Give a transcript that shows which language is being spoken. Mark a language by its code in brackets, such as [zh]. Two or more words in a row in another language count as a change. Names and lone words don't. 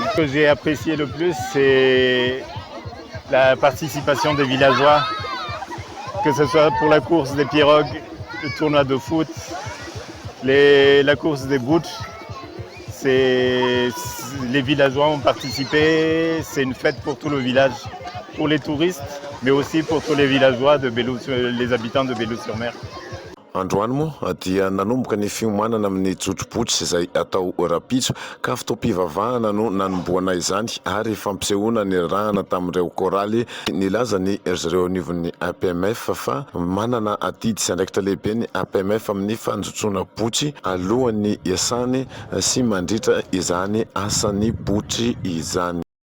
[fr] Ce que j'ai apprécié le plus, c'est la participation des villageois, que ce soit pour la course des pirogues, le tournoi de foot, la course des Botsy. Les villageois ont participé, c'est une fête pour tout le village, pour les touristes, mais aussi pour tous les villageois, les habitants de Beloa-sur-Mer. [mg] Androany moa dia nanomboka ny fiomanana amin'ny jotro Botsy izay atao rapitso ka fitaom-pivavahana no nanomboana izany ary fampisehoana ny rahana tamin'ireo koraly. Nilaza ny ireo anivon'ny APMF fa manana atidy sy andraikitra lehibe ny APMF amin'ny fanjotroana Botsy alohan'ny iasany sy mandritra izany asan'ny Botsy izany.